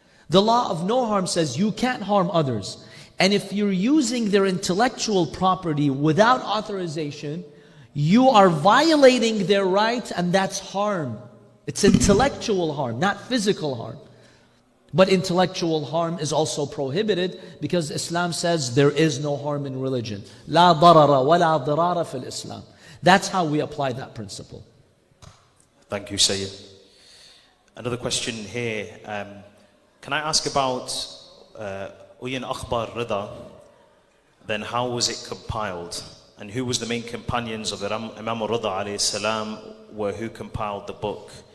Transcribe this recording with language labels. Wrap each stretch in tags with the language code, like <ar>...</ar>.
<en>The law of no harm says you can't harm others. And if you're using their intellectual property without authorization, you are violating their right, and that's harm. It's intellectual harm, not physical harm. But intellectual harm is also prohibited because Islam says there is no harm in religion.</en> <ar>لا ضرر ولا ضرار في الإسلام.</ar> <en>That's how we apply that principle. Thank you, Syed. Another question here. Can I ask about Uyan Akhbar Rida? Then how was it compiled? And who was the main companions of Imam Rida alayhi salam were who compiled the book?</en>